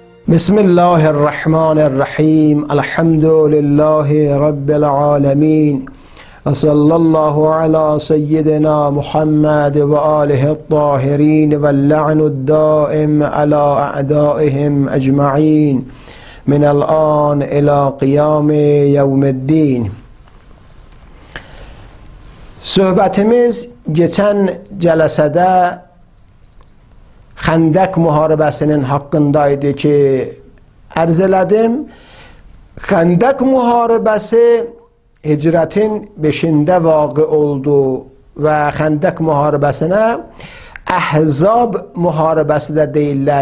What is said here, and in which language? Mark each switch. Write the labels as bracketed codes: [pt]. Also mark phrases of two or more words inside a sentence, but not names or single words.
[ar] بسم الله الرحمن الرحيم الحمد لله رب العالمين وصلى الله على سيدنا محمد وآله الطاهرين واللعن الدائم على أعدائهم أجمعين من الآن إلى قيام يوم الدين. [az] Söhbətimiz geçen cəlsədə Xəndək müharibəsinin haqqındaydı ki, ərz elədim. Xəndək müharibəsi hicrətin 5-də vaqe oldu və Xəndək müharibəsinə Əhzab müharibəsi də deyirlər.